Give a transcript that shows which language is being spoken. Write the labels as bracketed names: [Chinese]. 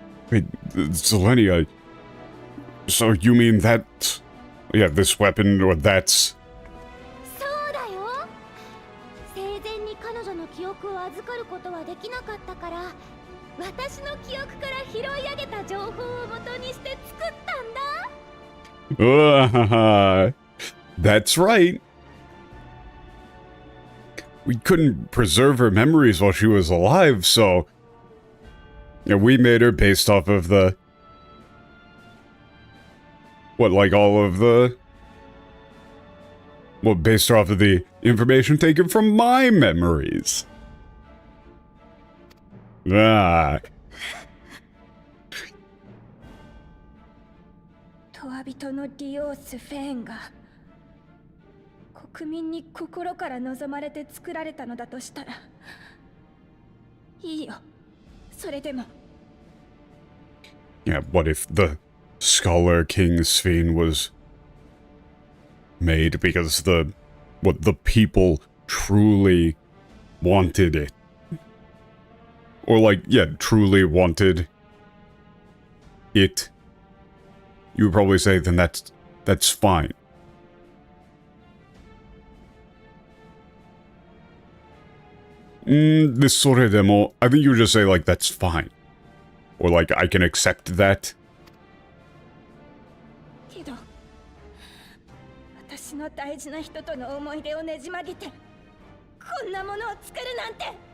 [English] Wait, Zelenia, so you mean that, yeah, this weapon, or that's... [Japanese] そうだよ。生前に彼女の記憶を預かることはできなかったから、私の記憶から拾い上げた情報を元にして作ったんだ。 [English] That's right. We couldn't preserve her memories while she was alive, so... Yeah, we made her based off of the... What, like all of the... Well, based off of the information taken from my memories. Ah. [Japanese] トワビトの利用スフェーンが国民に心から望まれて作られたのだとしたらいいよ。それでも [English] Yeah, what if the Scholar King Sphene was made because the people truly wanted it? Or like, yeah, truly wanted it. You would probably say, then that's fine. This sort of demo, I think you would just say, like, that's fine. Or like, I can accept that. [Japanese] けど、私の大事な人との思い出をねじ曲げて、こんなものを作るなんて。